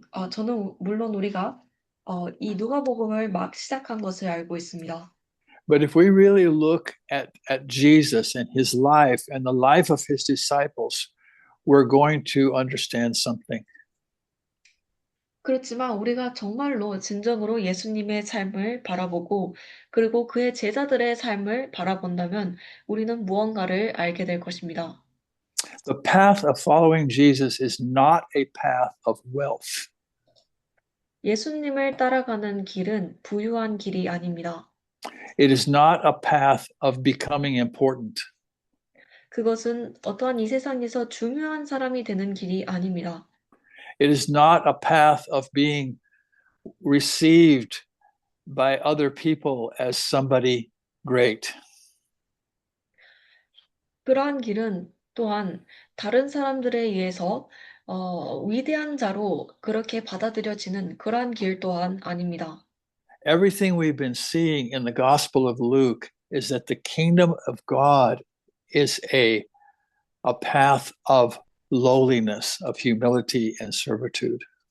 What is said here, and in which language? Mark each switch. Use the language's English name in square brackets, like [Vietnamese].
[Korean] 저는 물론 우리가 이 누가복음을 막 시작한 것을 알고 있습니다. [English] But if we really look at Jesus and his life and the life of his disciples, we're going to understand something. [Korean] 그렇지만 우리가 정말로 진정으로 예수님의 삶을 바라보고 그리고 그의 제자들의 삶을 바라본다면 우리는 무언가를 알게 될 것입니다. [English] The path of following Jesus is not a path of wealth. [Korean] 예수님을 따라가는 길은 부유한 길이 아닙니다. [English] It is not a path of becoming important. [Korean] 그것은 어떠한 이 세상에서 중요한 사람이 되는 길이 아닙니다. [English] It is not a path of being received by other people as somebody great. [Korean] 그러한 길은 또한 다른 사람들에 의해서 위대한 자로 그렇게 받아들여지는 그러한 길 또한 아닙니다. [English] Everything we've been seeing in the Gospel of Luke is that the kingdom of God is a path of lowliness, of humility and servitude.